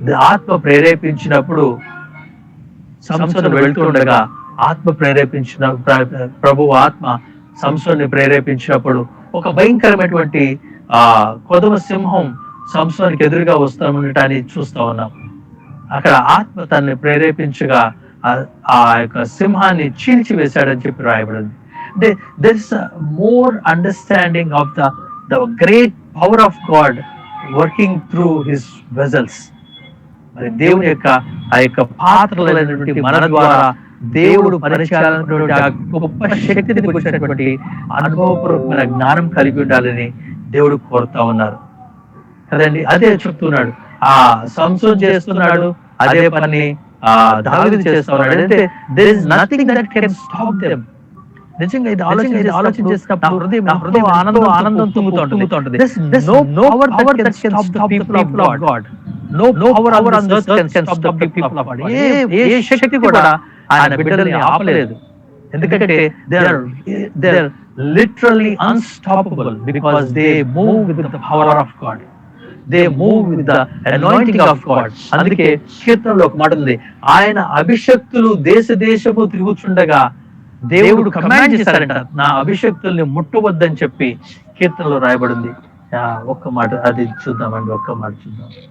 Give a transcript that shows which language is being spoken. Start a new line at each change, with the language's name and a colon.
Telugu: ఆత్మ ప్రేరేపించినప్పుడు సంసోను వెళ్తుండగా ఆత్మ ప్రేరేపించిన ప్రభు ఆత్మ సంసోన్ని ప్రేరేపించినప్పుడు ఒక భయంకరమైనటువంటి కొదమ సింహం సంసోనికి ఎదురుగా వస్తామనటాన్ని చూస్తా ఉన్నాం. అక్కడ ఆత్మ తనని ప్రేరేపించగా ఆ యొక్క సింహాన్ని చీల్చి వేశాడని చెప్పి రాయబడింది.
English: అంటే there is a more understanding of the great power of God working through his vessels.
Telugu: మరి దేవుని యొక్క ఆ యొక్క పాత్రలైనటువంటి మన ద్వారా దేవుడు పరిచయాలైనటువంటి ఆ గొప్ప శక్తిని గురించినటువంటి అనుభవపూర్వకమైన జ్ఞానం కలిగి ఉండాలని దేవుడు కోరుతా ఉన్నారు కదండి. అదే చెప్తున్నాడు, ఆ సంసోను చేస్తున్నాడు అదే పని దావీదు చేస్తా ఉన్నాడు.
English: అంటే there is nothing that can stop them.
Telugu: నిజంగా ఇది ఆలోచన చేసినప్పుడు హృదయం ఆనందం తుంగుతుంటుంది.
English: No power that can stop the people of God. No power on this earth can stop the people of God.
Telugu: ఏ శక్తి కూడా ఆయన బిడ్డల్ని ఆపలేదు. ఎందుకంటే
English: they are literally unstoppable because they move with the power of God. They move with the anointing of God.
Telugu: అందుకే కీర్తనలో ఒక మాట ఉంది, ఆయన అభిషక్తులు దేశము తిరుగుచుండగా దేవుడు కమాండ్ చేశారంట, నా అభిషక్తుల్ని ముట్టవద్దని చెప్పి కీర్తనలో రాయబడింది. ఒక్క మాట అది చూద్దామండి, ఒక్క మాట చూద్దాం.